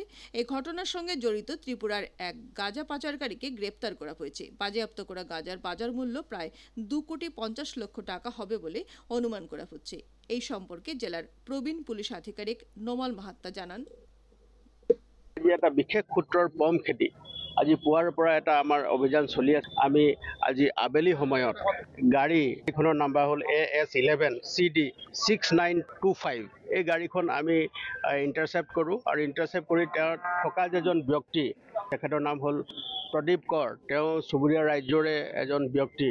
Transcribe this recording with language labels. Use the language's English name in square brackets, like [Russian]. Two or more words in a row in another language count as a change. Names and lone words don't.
[Bangla] এই ঘটনার সঙ্গে জড়িত ত্রিপুরার এক গাঁজা পাচারকারীকে গ্রেপ্তার করা হয়েছে। বাজেয়াপ্ত করা গাঁজার বাজার মূল্য প্রায় 2,50,00,000 টাকা হবে বলে অনুমান করা হচ্ছে। এই সম্পর্কে জেলার প্রবীণ পুলিশ আধিকারিক নোমাল মাহাত্তা জানান, [Assamese] এটা বিশেষ সূত্ৰৰ পম খেতি আজি পুৱাৰ পৰা এটা আমাৰ অভিযান চলি আছে। আমি আজি আবেলি সময়ত গাড়ী এখনৰ নাম্বাৰ হ'ল AS11CD6925 এই গাড়ীখন আমি ইণ্টাৰচেপ্ট কৰোঁ আৰু ইণ্টাৰচেপ্ট কৰি তেওঁ থকা যেজন ব্যক্তি, তেখেতৰ নাম হ'ল প্ৰদীপ কৰ, তেওঁ চুবুৰীয়া ৰাজ্যৰে এজন ব্যক্তি।